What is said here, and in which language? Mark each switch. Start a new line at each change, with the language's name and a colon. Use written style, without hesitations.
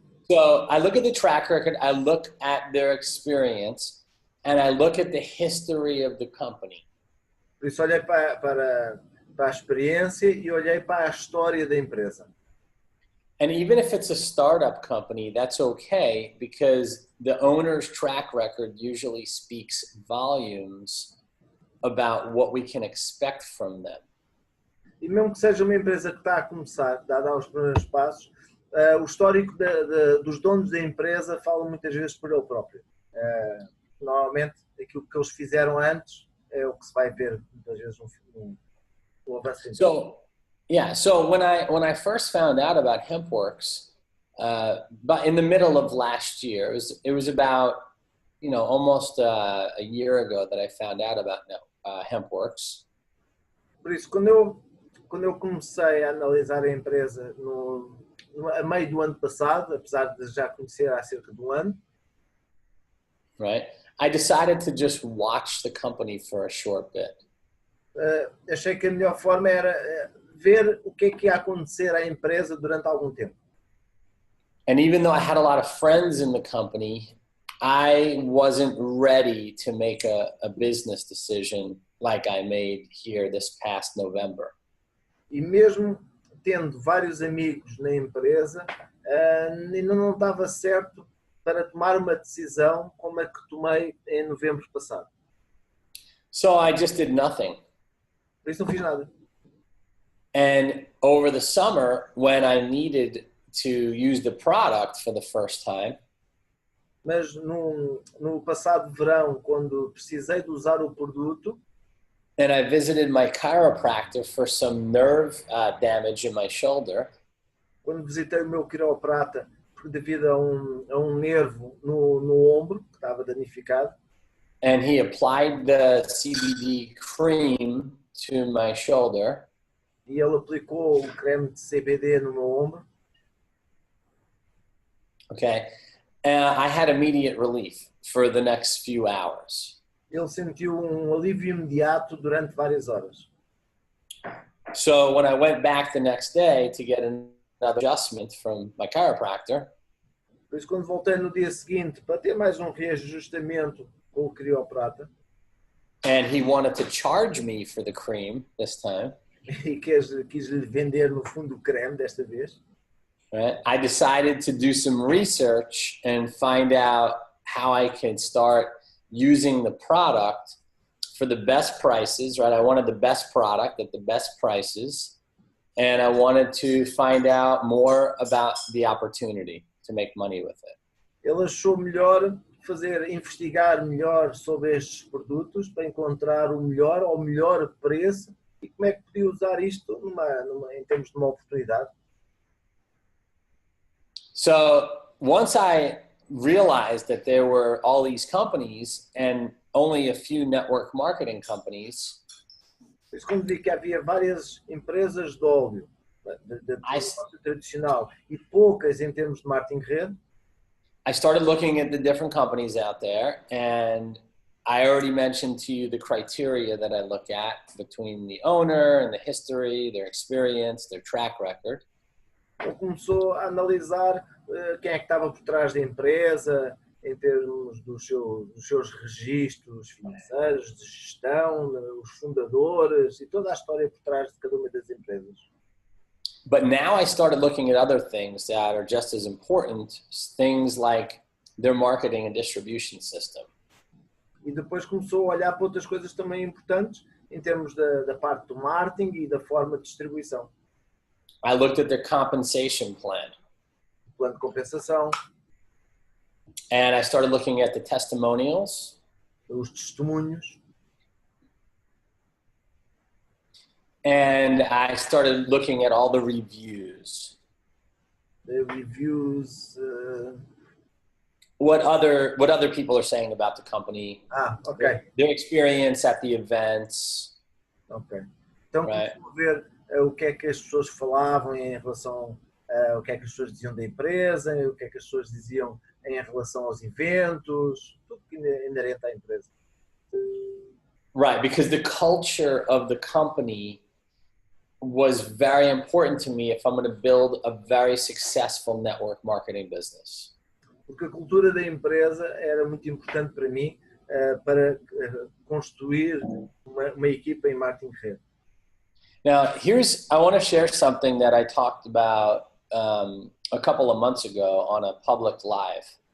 English: So I look at the track record, I look at their experience, and I look at the history of the company.
Portuguese: Por isso olhei para a experiência e olhei para a história da empresa.
English: And even if it's a startup company, that's okay because the owner's track record usually speaks volumes about what we can expect from them.
Portuguese: E mesmo que seja uma empresa que está a começar, a dar os primeiros passos, o histórico dos donos da empresa fala muitas vezes por ele próprio. Normalmente, aquilo que eles fizeram antes é o que se vai ver muitas vezes no avanço da empresa.
English: So when I first found out about HempWorks, but in the middle of last year, it was about almost a year ago that I found out about HempWorks.
Portuguese: Por isso, quando eu comecei a analisar a empresa a meio do ano passado, apesar de já conhecer há cerca de um ano,
English: right? I decided to just watch the company for a short bit.
Portuguese: Achei que a melhor forma era ver o que é que ia acontecer à empresa durante algum tempo.
English: And even though I had a lot of friends in the company, I wasn't ready to make a business decision like I made here this past November.
Portuguese: E mesmo tendo vários amigos na empresa, ainda não estava certo para tomar uma decisão como a que tomei em novembro passado.
English: So I just did nothing.
Portuguese: Por isso não fiz nada.
English: And over the summer, when I needed to use the product for the first time,
Portuguese: mas no passado verão, quando precisei de usar o produto,
English: and I visited my chiropractor for some nerve damage in my shoulder,
Portuguese: quando visitei o meu quiroprata devido a um nervo no ombro que estava danificado,
English: and he applied the CBD cream to my shoulder,
Portuguese: e ele aplicou o creme de CBD no meu ombro.
English: Okay, I had immediate relief for the next few hours.
Portuguese: Ele sentiu alívio imediato durante várias horas.
English: So when I went back the next day to get another adjustment from my chiropractor,
Portuguese: Por isso, quando voltei no dia seguinte para ter mais reajustamento com o quiroprata,
English: and he wanted to charge me for the cream this time,
Portuguese: e quis lhe vender no fundo o creme desta vez,
English: right? I decided to do some research and find out how I can start using the product for the best prices, right? I wanted the best product at the best prices, and I wanted to find out more about the opportunity to make money with it.
Portuguese: ele achou melhor investigar melhor sobre estes produtos para encontrar o melhor ou melhor preço e como é que podia usar isto em termos de uma oportunidade.
English: So once I realized that there were all these companies and only a few network marketing companies,
Portuguese: Por isso, quando vi que havia várias empresas de óleo, de tradicional, e poucas em termos de marketing rede,
English: I started looking at the different companies out there, and I already mentioned to you the criteria that I look at between the owner and the history, their experience, their track record.
Portuguese: ele começou a analisar quem é que estava por trás da empresa, em termos dos seus registros financeiros, de gestão, os fundadores e toda a história por trás de cada uma das empresas.
English: But now I started looking at other things that are just as important, things like their marketing and distribution system.
Portuguese: E depois começou a olhar para outras coisas também importantes em termos da parte do marketing e da forma de distribuição.
English: I looked at their compensation plan.
Portuguese: Plano de compensação.
English: And I started looking at the testimonials.
Portuguese: Os testemunhos.
English: And I started looking at all the reviews. The reviews. What other people are saying about the company. Ok. Their experience at the events.
Portuguese: Ok. Então,
English: Right.
Portuguese: começou a ver o que é que as pessoas falavam em relação o que é que as pessoas diziam da empresa, o que é que as pessoas diziam em relação aos eventos, tudo que é inerente à empresa.
English: Right, because the culture of the company was very important to me if I'm going to build a very successful network marketing business.
Portuguese: Porque a cultura da empresa era muito importante para mim para construir uma equipa em marketing de rede.
English: Now, I want to share something that I talked about a couple of months ago on a public live.